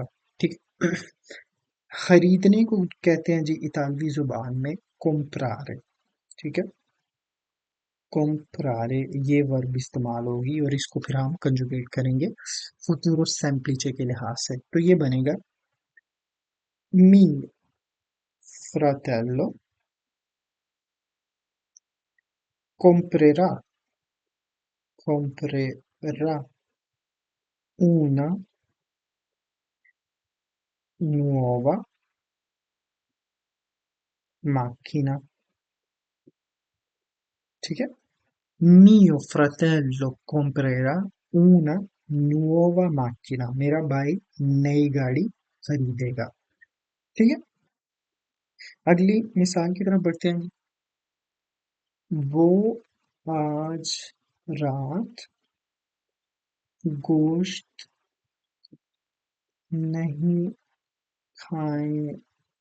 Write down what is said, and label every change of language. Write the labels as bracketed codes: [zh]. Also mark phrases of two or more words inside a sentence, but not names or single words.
[hi] ठीक है। खरीदने को कहते हैं जी इतालवी जुबान में comprare। ठीक है। comprare ये वर्ब इस्तेमाल होगी और इसको फिर हम कंजुगेट करेंगे [it] futuro semplice [hi] के लिहाज से, तो ये बनेगा मी [it] fratello comprerà comprerà una nuova macchina, [hi] ठीक है। [it] Mio fratello comprerà una nuova macchina, [hi] मेरा भाई नई गाड़ी खरीदेगा, ठीक है। अगली मिसाल की तरफ बढ़ते हैं। वो आज रात गोश्त नहीं खाएंगे।